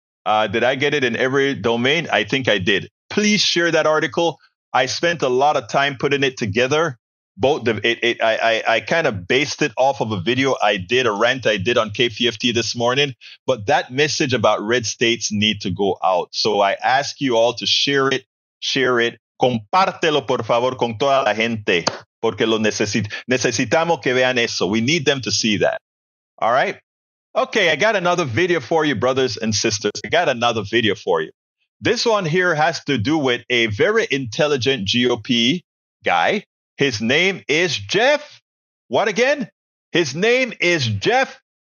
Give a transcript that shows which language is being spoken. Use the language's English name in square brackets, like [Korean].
[English] Did I get it in every domain? I think I did. Please share that article. I spent a lot of time putting it together. I kind of based it off of a video I did, a rant I did on KPFT this morning. But that message about red states need to go out. So I ask you all to share it. [Spanish] Compártelo, por favor, con toda la gente, porque lo necesitamos que vean eso. [English] We need them to see that. All right? Okay, I got another video for you, brothers and sisters. I got another video for you. This one here has to do with a very intelligent GOP guy. His name is Jeff. What again? His name is Jeff.